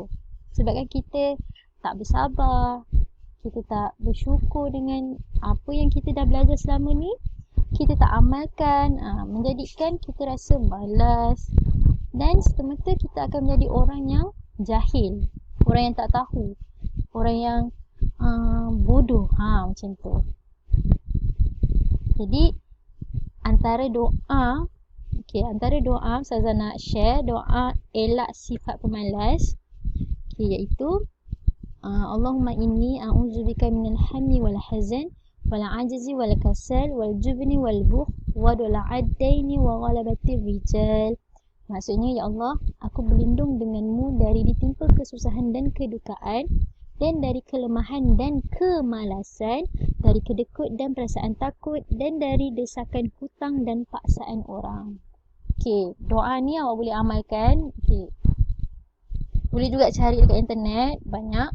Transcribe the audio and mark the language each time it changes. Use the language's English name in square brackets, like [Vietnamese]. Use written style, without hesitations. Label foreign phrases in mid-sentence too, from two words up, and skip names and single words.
[Malay] Sebabkan kita tak bersabar, kita tak bersyukur dengan apa yang kita dah belajar selama ni, kita tak amalkan, menjadikan kita rasa malas, dan semata kita akan menjadi orang yang jahil, orang yang tak tahu, orang yang bodoh, macam tu. Jadi antara doa Ustazah nak share doa elak sifat pemalas, iaitu [Arabic] اللهم إني أعوذ بك من الهم والحزن والعجز والكسل والجبن والبخل وضلع الدين وغلبة الرجال. [Malay] Maksudnya, ya Allah, aku berlindung denganmu dari ditimpa kesusahan dan kedukaan, dan dari kelemahan dan kemalasan, dari kedekut dan perasaan takut, dan dari desakan hutang dan paksaan orang. Okey, doa ni awak boleh amalkan. Okey, boleh juga cari dekat internet, banyak.